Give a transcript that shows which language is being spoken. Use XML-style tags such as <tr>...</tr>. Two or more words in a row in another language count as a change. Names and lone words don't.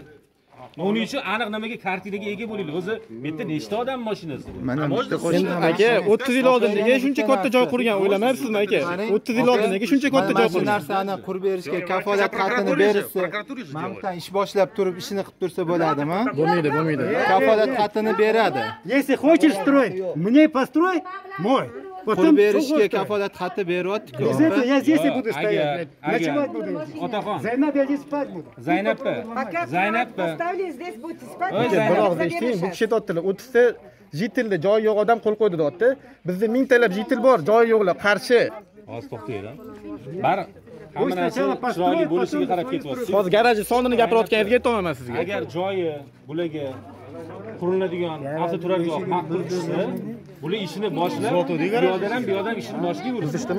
<uz>Uning uchun aniq nimaga kartinaga ega bo'laylik. O'zi bu yerda nechta odam mashinasi bor? Mana aka 30 yil oldin nega shuncha katta joy qurgan o'ylamayapsizmi aka? 30 yil oldin nega shuncha katta joy qurgan? Bu narsani qurib berishga kafolat xatini berishsa, mana ish boshlab turib ishini qilib tursa bo'ladimi? Bo'lmaydi, bo'lmaydi. Kafolat xatini beradi.</uz> <ru>Если хочешь строить, мне построй, мой.</ru> <uz>Qurib berishga kafolat xati beryapti-ku.</uz> <ru>Я здесь и буду стоять. Ночевать буду.</ru> <uz>Otaxon. Zaynab,</uz> <ru>я здесь спать буду.</ru> <uz>Zaynabpa. Zaynabpa.</uz> <ru>Поставили здесь будете спать.</ru> <uz>Biroq eshiting, bu kishi aytdilar, 30 ta jitilda joyi yo'q odam qo'l qo'ydi deyapti. Bizda 1000 talab jitil bor, joyi yo'qlar, qarshi. Hozir to'xtaylar. Bari hamma narsa chiroyli bo'lishiga qarab ketyapsiz. Hozir garajni sonini gapirayotganingizga aytolmayman sizga. Agar joyi bularga quriladigan avtoturargoh maqbul tushsa, bular ishini boshlab, buyoqdan ham buyoqdan ishini boshlab yurishdimi?</uz>